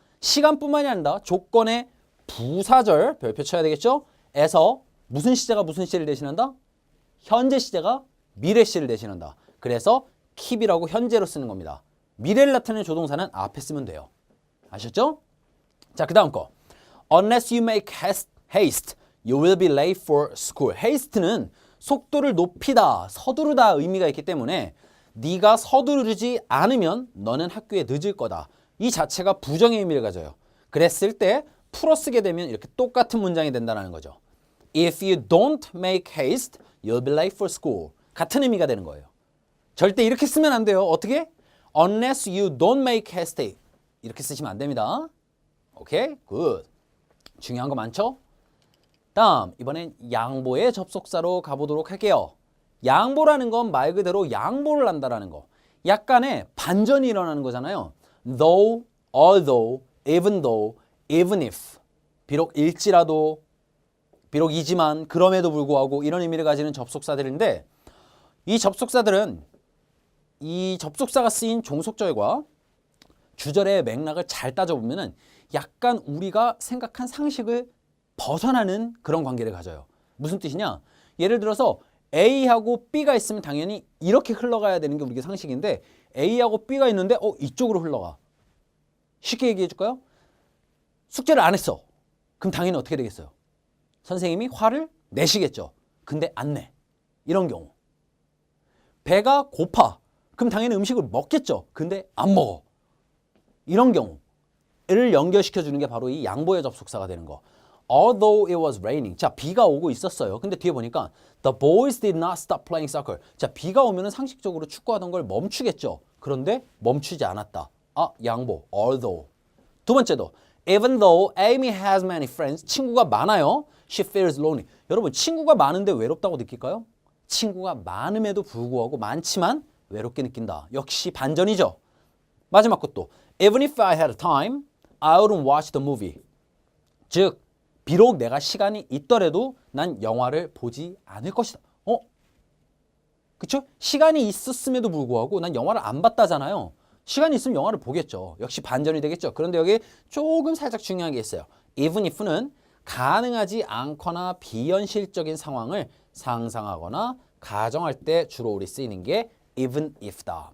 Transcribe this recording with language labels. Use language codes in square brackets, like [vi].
[ko] 시간뿐만이 아니라 조건의 부사절 별표 쳐야 되겠죠? 에서 무슨 시제가 무슨 시제를 대신한다? 현재 시제가 미래 시제를 대신한다. 그래서 keep이라고 현재로 쓰는 겁니다. 미래를 나타내는 조동사는 앞에 쓰면 돼요. 아셨죠? 자, 그 다음 거. [en] Unless you make haste, you will be late for school. [ko] haste는 속도를 높이다, 서두르다 의미가 있기 때문에 네가 서두르지 않으면 너는 학교에 늦을 거다. 이 자체가 부정의 의미를 가져요. 그랬을 때 풀어 쓰게 되면 이렇게 똑같은 문장이 된다는 거죠. [en] If you don't make haste, you'll be late for school. [ko] 같은 의미가 되는 거예요. 절대 이렇게 쓰면 안 돼요. 어떻게? [en] Unless you don't make haste. [ko] 이렇게 쓰시면 안 됩니다. 오케이? 굿. 중요한 거 많죠? 다음, 이번엔 양보의 접속사로 가보도록 할게요. 양보라는 건 말 그대로 양보를 한다라는 거. 약간의 반전이 일어나는 거잖아요. [en] Though, although, even though, even if. [ko] 비록 일지라도, 비록이지만, 그럼에도 불구하고 이런 의미를 가지는 접속사들인데 이 접속사들은 이 접속사가 쓰인 종속절과 주절의 맥락을 잘 따져보면은 약간 우리가 생각한 상식을 벗어나는 그런 관계를 가져요. 무슨 뜻이냐? 예를 들어서 A하고 B가 있으면 당연히 이렇게 흘러가야 되는 게 우리가 상식인데 A하고 B가 있는데 이쪽으로 흘러가. 쉽게 얘기해 줄까요? 숙제를 안 했어. 그럼 당연히 어떻게 되겠어요? 선생님이 화를 내시겠죠. 근데 안 내. 이런 경우. 배가 고파. 그럼 당연히 음식을 먹겠죠. 근데 안 먹어. 이런 경우를 연결시켜 주는 게 바로 이 양보의 접속사가 되는 거. [en] Although it was raining. [ko] 자, 비가 오고 있었어요. [en] 근데 뒤에 보니까 The boys did not stop playing soccer. [ko] 자, 비가 오면은 상식적으로 축구하던 걸 멈추겠죠. 그런데 멈추지 않았다. 양보. Although. [en] 두 번째도 Even though Amy has many friends. 친구가 많아요. She feels lonely. [ko] 여러분, 친구가 많은데 외롭다고 느낄까요? 친구가 많음에도 불구하고 많지만 외롭게 느낀다. 역시 반전이죠. [en] 마지막 것도 Even if I had time, I wouldn't watch the movie. [ko] 즉, 비록 내가 시간이 있더라도 난 영화를 보지 않을 것이다. 그쵸? 시간이 있었음에도 불구하고 난 영화를 안 봤다잖아요. 시간이 있으면 영화를 보겠죠. 역시 반전이 되겠죠. 그런데 여기 조금 살짝 중요한 게 있어요. Even if는 가능하지 않거나 비현실적인 상황을 상상하거나 가정할 때 주로 우리 쓰이는 게 even if다.